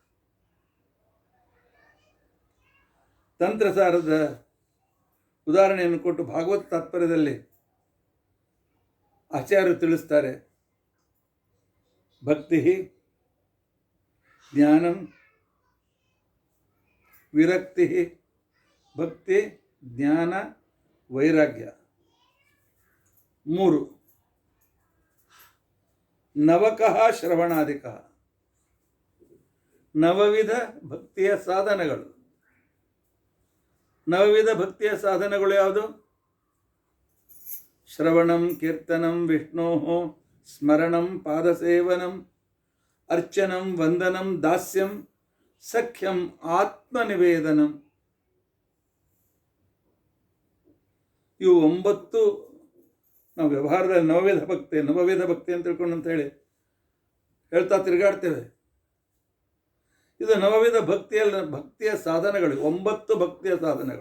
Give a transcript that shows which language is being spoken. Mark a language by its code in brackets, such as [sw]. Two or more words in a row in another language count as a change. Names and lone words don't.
[kn] ತಂತ್ರಸಾರದ ಉದಾಹರಣೆಯನ್ನು ಕೊಟ್ಟು ಭಾಗವತ ತಾತ್ಪರ್ಯದಲ್ಲಿ ಆಚಾರ್ಯರು ತಿಳಿಸ್ತಾರೆ, [sa] ಭಕ್ತಿ ಜ್ಞಾನಂ ವಿರಕ್ತಿ, [kn] ಭಕ್ತಿ, ಜ್ಞಾನ, ವೈರಾಗ್ಯ. 3 [sa] ನವಕಃ ಶ್ರವಣಾಧಿಕ, [kn] ನವವಿಧ ಭಕ್ತಿಯ ಸಾಧನಗಳು. ನವವಿಧ ಭಕ್ತಿಯ ಸಾಧನಗಳು ಯಾವುದು? [sa] ಶ್ರವಣಂ, ಕೀರ್ತನಂ, ವಿಷ್ಣೋ ಸ್ಮರಣಂ, ಪಾದಸೇವನಂ, ಅರ್ಚನಂ, ವಂದನಂ, ದಾಸ್ಯಂ, ಸಖ್ಯಂ, ಆತ್ಮನಿವೇದನಂ. [kn] ಇವು 9 ನಾವು ವ್ಯವಹಾರದಲ್ಲಿ ನವವಿಧ ಭಕ್ತಿ ಅಂತ ತಿಳ್ಕೊಂಡು ಅಂತ ಹೇಳಿ ಹೇಳ್ತಾ ತಿರುಗಾಡ್ತೇವೆ. ಇದು ನವವಿಧ ಭಕ್ತಿಯ ಸಾಧನಗಳು, 9 ಭಕ್ತಿಯ ಸಾಧನಗಳು.